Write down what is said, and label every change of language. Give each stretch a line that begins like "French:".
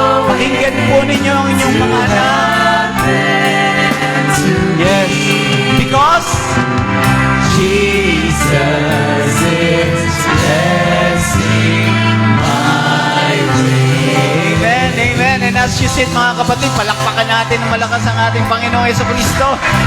Filipino: Pakinggan po ninyo ang inyong mga anak.
English: Yes. Because Jesus is blessing my way. Amen, amen. And as you sit,
Filipino: mga kapatid, palakpakan natin ng malakas ang ating Panginoong Jesucristo.